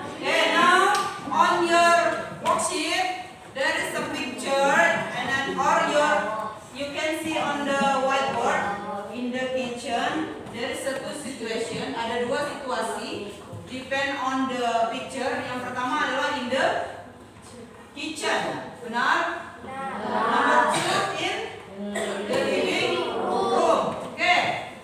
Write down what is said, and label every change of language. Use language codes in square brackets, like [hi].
[en] Oke, now on your worksheet there is a picture, and then you can see on the whiteboard in the kitchen there is a 2 situation. [id] Ada 2 situasi. [en] Depend on the picture. [id] Yang pertama adalah [en] in the kitchen. [id] Benar? [en] Number 2 in the living room. Okay.